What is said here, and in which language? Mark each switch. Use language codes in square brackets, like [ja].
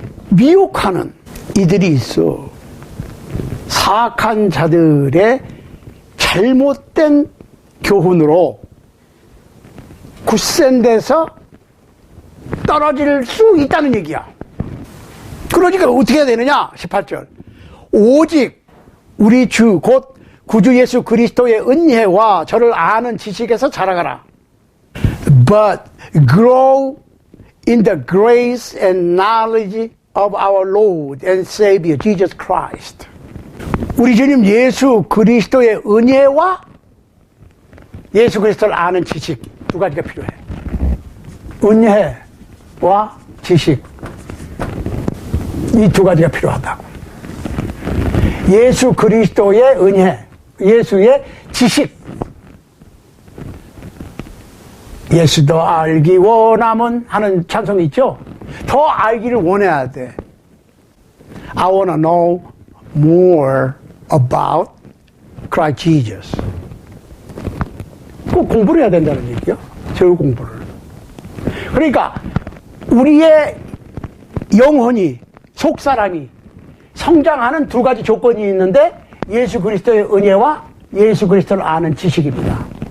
[ko] 미혹하는 이들이 있어. 사악한 자들의 잘못된 교훈으로 굳센 데서 떨어질 수 있다는 얘기야. 그러니까 어떻게 해야 되느냐? 18절. 오직 우리 주 곧 구주 예수 그리스도의 은혜와 저를 아는 지식에서 자라가라. [en] But grow in the grace and knowledge of our Lord and Savior Jesus Christ. [ko] 우리 주님 예수 그리스도의 은혜와 예수 그리스도를 아는 지식 두 가지가 필요해. 은혜와 지식 이 두 가지가 필요하다고. 예수 그리스도의 은혜, 예수의 지식. 예수 더 알기 원함은 하는 찬송이 있죠. 더 알기를 원해야 돼. [en] I wanna know more about Christ Jesus. [ko] 꼭 공부를 해야 된다는 얘기요. 제일 공부를. 그러니까 우리의 영혼이 속사람이 성장하는 두 가지 조건이 있는데 예수 그리스도의 은혜와 예수 그리스도를 아는 지식입니다.